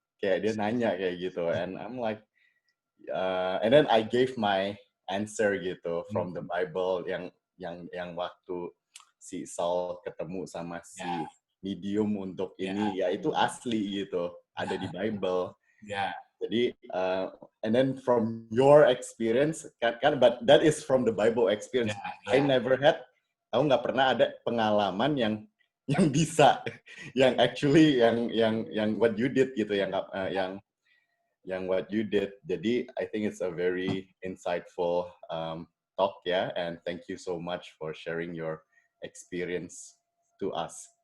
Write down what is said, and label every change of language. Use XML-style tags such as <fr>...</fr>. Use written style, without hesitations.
<id>Kayak dia nanya kayak gitu,</id> <en>and I'm like, and then I gave my answer</en> <id>gitu</id> <en>from the Bible</en> <id>yang waktu si Saul ketemu sama si medium untuk ini, ya itu asli gitu, ada di Bible.</id> <en>Jadi, and then from your experience, but that is from the Bible experience. I never had,</en> <id>aku nggak pernah ada pengalaman yang bisa, yang actually yang</id> <en>what you did</en> <id>gitu, yang what you did.</id> <en>Jadi, I think it's a very insightful talk, ya, and thank you so much for sharing your experience to us.</en>